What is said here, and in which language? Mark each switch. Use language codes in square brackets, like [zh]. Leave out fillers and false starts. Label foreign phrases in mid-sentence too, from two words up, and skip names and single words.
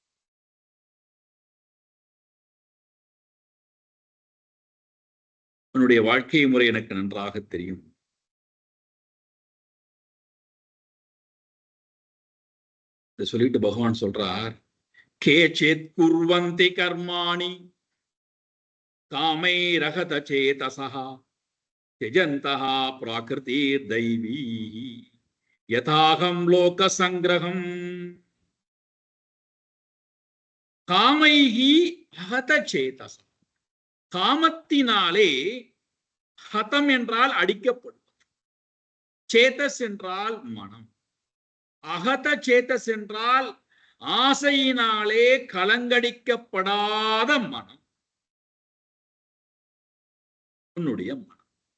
[ta] உன்னுடைய வாழ்க்கை முறை எனக்கு நன்றாக தெரியும். சொல்லிட்டு பகவான் சொல்றார், [sa] केच्चित् कुर्वन्ति कर्माणि कामै रकत चेतसा त्यजन्तः प्राकृतिर् दैवी यथाहं लोक संग्रहम् कामैहि हत चेतस्. [ta] காமத்தினாலே ஹதம் என்றால் அடிக்கப்படுவது, சேதஸ் என்றால் மனம், [sa] अहत चेतस् [ta] என்றால் ஆசையினாலே கலங்கடிக்கப்படாத மனம், உன்னுடைய மனம்.